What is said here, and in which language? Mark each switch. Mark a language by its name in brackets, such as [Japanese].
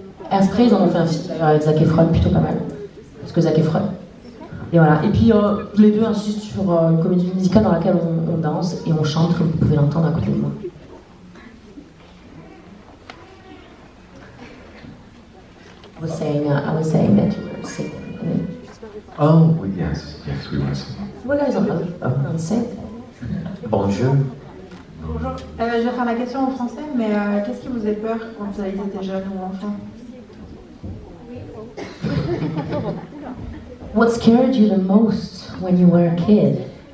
[French] Hairspray, ils en ont fait un film d'ailleurs avec Zac Efron, plutôt pas mal. Parce que Zac Efron. Et voilà. Et puis les deux insistent sur une comédie musicale dans laquelle on danse et on chante, comme vous pouvez l'entendre à côté de moi. [English] I was saying that you were singing. Oh, yes, we were singing. What guys on sing? [French] Bonjour. Bonjour. Je vais faire la question en français, mais qu'est-ce qui vous faisait peur quand vous étiez jeune ou enfant? [English] What scared you the most when you were a kid?